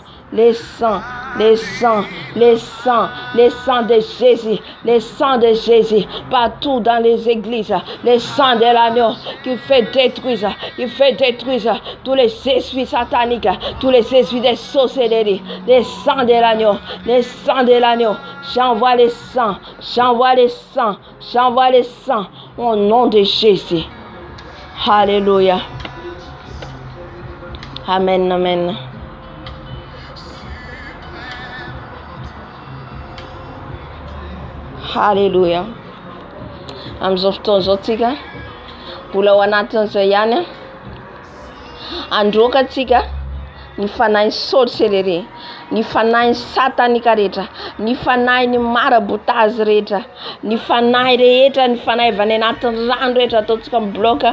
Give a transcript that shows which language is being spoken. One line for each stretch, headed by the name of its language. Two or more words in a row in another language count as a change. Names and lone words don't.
French: Les sangs, les sangs, les sangs, les sangs de Jésus, les sangs de Jésus, partout dans les églises, les sangs de l'agneau qui fait détruire tous les esprits sataniques, tous les esprits de sorcellerie, les sangs de l'agneau, les sangs de l'agneau, j'envoie les sangs, j'envoie les sangs, j'envoie les sangs, au nom de Jésus. Alléluia. Amen, amen. Alléluia.
Malagasy: Amin'izao fotoana izao tsika mbola ao anatin'izay ihany androaka tsika ny fanahy sorcellerie, ny fanahy satanika rehetra, ny fanahy ny marabotazy rehetra, ny fanahy rehetra, ny fanahy avy any anatin'ny rano rehetra ataontsika mibloka.